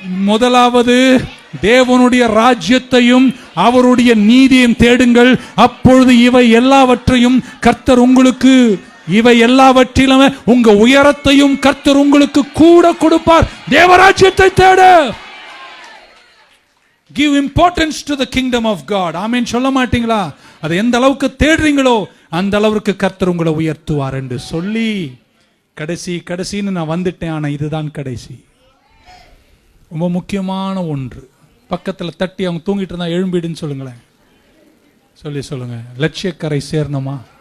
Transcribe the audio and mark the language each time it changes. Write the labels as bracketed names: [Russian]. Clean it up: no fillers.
[Tamil] முதலாவது தேவனுடைய ராஜ்யத்தையும் அவருடைய நீதியையும் தேடுங்கள், அப்பொழுது இவை எல்லாவற்றையும் கர்த்தர் உங்களுக்கு இவை எல்லாவற்றிலும் உங்க உயரத்தையும் கர்த்தர் உங்களுக்கு கூட கொடுப்பார். தேவராஜ்யத்தை தேட. [English] Give importance to the kingdom of God. [Tamil] ஆமென் சொல்ல மாட்டீங்களா? அதை எந்த அளவுக்கு தேடுறீங்களோ அந்த அளவுக்கு கர்த்தர் உங்களை உயர்த்துவார் என்று சொல்லி கடைசின்னு நான் வந்துட்டேன். ஆனா இதுதான் கடைசி, ரொம்ப முக்கியமான ஒன்று. பக்கத்துல தட்டி அவங்க தூங்கிட்டு இருந்தா எழும்பிடுன்னு சொல்லுங்களேன். சொல்லுங்க, லட்சியக்கரை சேரணுமா?